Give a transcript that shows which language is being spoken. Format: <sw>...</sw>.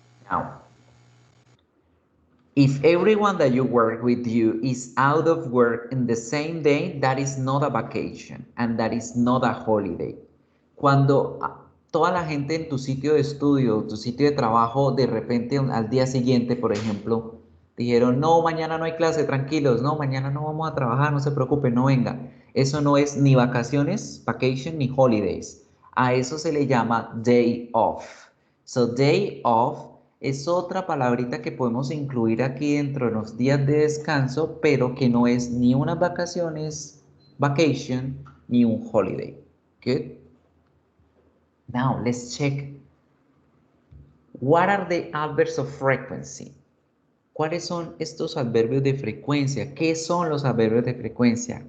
<en>Now, if everyone that you work with you is out of work in the same day, that is not a vacation and that is not a holiday.</en> <es>Cuando toda la gente en tu sitio de estudio, tu sitio de trabajo, de repente al día siguiente, por ejemplo, dijeron, no, mañana no hay clase, tranquilos, no, mañana no vamos a trabajar, no se preocupen, no venga. Eso no es ni vacaciones, vacation, ni holidays. A eso se le llama day off. So day off es otra palabrita que podemos incluir aquí dentro de los días de descanso, pero que no es ni unas vacaciones, vacation, ni un holiday.</es> <en>Good? Now, let's check. What are the adverbs of frequency?</en> <es>¿Cuáles son estos adverbios de frecuencia? ¿Qué son los adverbios de frecuencia?</es>